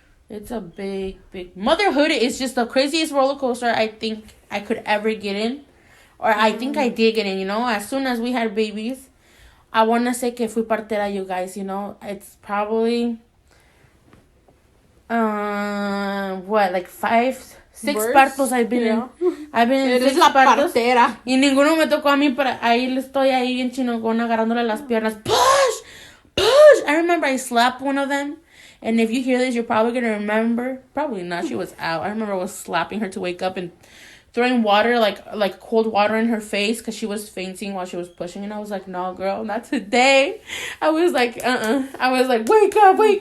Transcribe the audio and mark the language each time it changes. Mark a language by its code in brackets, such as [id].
[en] It's a big motherhood is just the craziest roller coaster I think I could ever get in, or I think I did get in. You know, as soon as we had babies, I wanna say [es] que fui partera, [en] you guys. You know, it's probably like 5, 6 partos I've been in. I've been in 6 partos. Partera. [es] Y ninguno me tocó a mí, pero estoy ahí bien chinogona agarrándole las piernas. [en] Push! I remember I slapped one of them. And if you hear this, you're probably going to remember. Probably not. She was out. I remember I was slapping her to wake up and throwing water, like cold water in her face, because she was fainting while she was pushing. And I was like, no, girl, not today. I was like, I was like, wake up.